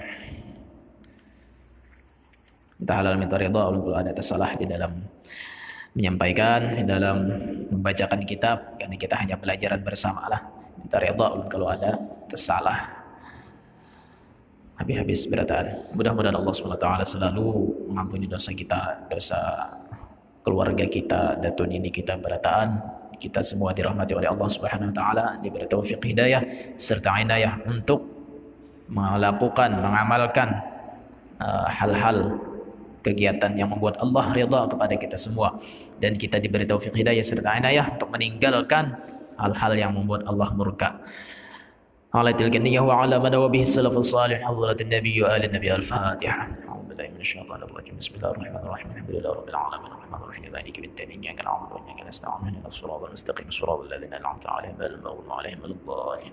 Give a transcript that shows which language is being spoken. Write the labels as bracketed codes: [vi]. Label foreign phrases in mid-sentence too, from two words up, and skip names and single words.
[id] Kita halal minta ridha kalau ada tersalah di dalam menyampaikan, di dalam membacakan kitab, karena kita hanya pelajaran bersama lah. Minta ridha kalau ada tersalah. [bjn] Habis berataan. [id] Mudah-mudahan Allah SWT selalu mengampuni dosa kita, dosa keluarga kita, datun ini kita berataan. Kita semua dirahmati oleh Allah [ar] سبحانه وتعالى, [id] diberi taufik hidayah serta inayah untuk melakukan, mengamalkan hal-hal kegiatan yang membuat Allah ridha kepada kita semua, dan kita diberi taufik hidayah serta inayah untuk meninggalkan hal-hal yang membuat Allah murka. [ar] على تلك النية وعلى ما نوى به السلف الصالح حضرة النبي وآل النبي. الفاتحة. أعوذ بالله من الشيطان الرجيم. بسم الله الرحمن الرحيم. الحمد لله رب العالمين الرحمن الرحيم مالك يوم الدين إياك نعبد وإياك نستعين اهدنا الصراط المستقيم صراط الذين أنعمت عليهم غير المغضوب عليهم ولا الضالين.